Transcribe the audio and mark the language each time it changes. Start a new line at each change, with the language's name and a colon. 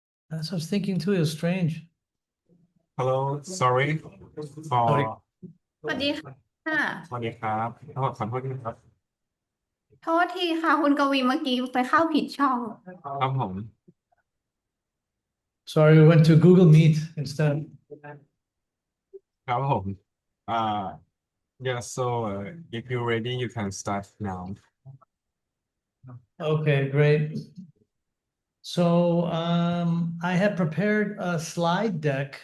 English: That's what I was thinking too. It was strange. Hello sorry Sorry. for
Thai: สวัสดีค่ะ สวัสดีครับขอโทษด้วยนะครับ โทษทีค่ะคุณกวีเมื่อกี้ไปเข้าผิดช่อง ครับผม
English: Sorry, we went to Google Meet instead.
Thai: ครับผม
English: yeah so if you're ready you can start now Okay, great. So I have prepared a slide deck.